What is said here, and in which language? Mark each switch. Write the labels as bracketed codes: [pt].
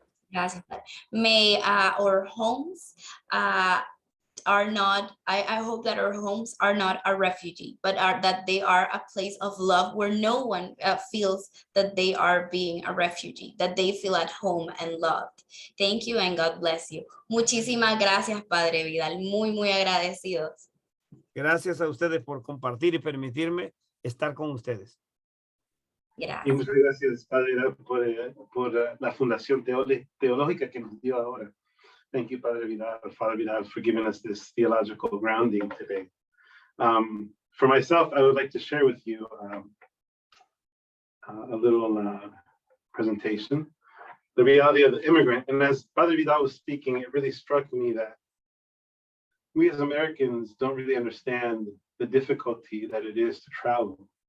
[es] Gracias, Padre. [en] May our homes are not, I hope that our homes are not a refugee, but that they are a place of love where no one feels that they are being a refugee, that they feel at home and loved. Thank you and God bless you. [es] Muchísimas gracias, Padre Vidal. Muy, muy agradecidos. Gracias a ustedes por compartir y permitirme estar con ustedes. Y Gracias. muchas gracias, Padre, por la fundación teológica que nos dio ahora. [en] Thank you, Father Vidal, for giving us this theological grounding today. For myself, I would like to share with you a little presentation, the reality of the immigrant. And as Father Vidal was speaking, it really struck me that we as Americans don't really understand the difficulty that it is to travel.